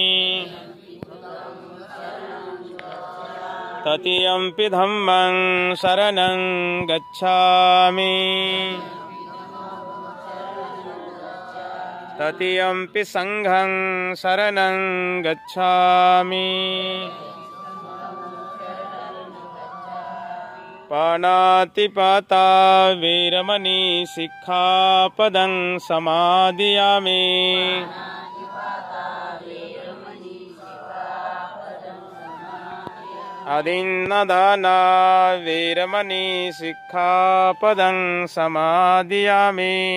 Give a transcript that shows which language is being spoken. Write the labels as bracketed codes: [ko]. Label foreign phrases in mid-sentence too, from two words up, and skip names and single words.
[pi] तृतीयंपि धम्मं शरणं गच्छामि। तृतीयंपि संघं शरणं गच्छामि। पाणातिपाता वीरमणि सिक्खापदं समादियामि। अदिन्नदाना वीरमणि सिक्खापदं समादियामि।